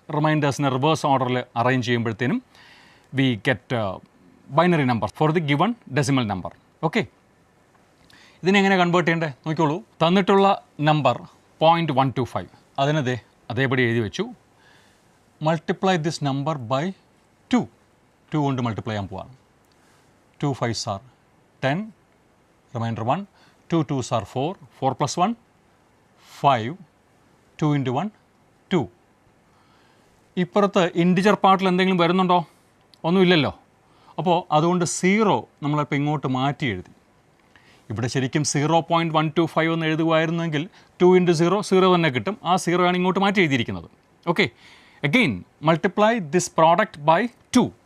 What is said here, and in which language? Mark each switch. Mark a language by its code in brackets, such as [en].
[ml] റിമൈൻഡേഴ്സിനെ reverse ഓർഡറിൽ arrange ചെയ്യുമ്പോഴത്തേനും [en] We get binary number for the given decimal number. [ml] Okay, ഇതിനെങ്ങനെ convert ചെയ്യേണ്ടത് നോക്കിക്കോളൂ. തന്നിട്ടുള്ള number 0.125, അതിനത് അതേപടി എഴുതി വെച്ചു. [en] multiply this number by 2 [ml] കൊണ്ട് മൾട്ടിപ്ലൈ ചെയ്യാൻ പോവാണ്. [en] 2 5s are 10, remainder 1, 2 2s are 4, 4 + 1 5, 2 × 1 2. [ml] ഇപ്പുറത്ത് ഇൻറ്റിജർ പാർട്ടിൽ എന്തെങ്കിലും വരുന്നുണ്ടോ? ഒന്നുമില്ലല്ലോ. അപ്പോൾ അതുകൊണ്ട് 0 നമ്മളിപ്പോൾ ഇങ്ങോട്ട് മാറ്റി എഴുതി. ഇവിടെ ശരിക്കും 0.125 എന്ന് എഴുതുമായിരുന്നെങ്കിൽ 2 × 0 0 തന്നെ കിട്ടും. ആ 0 ആണ് ഇങ്ങോട്ട് മാറ്റി എഴുതിയിരിക്കുന്നത്. Okay, [en] Again multiply this product by 2.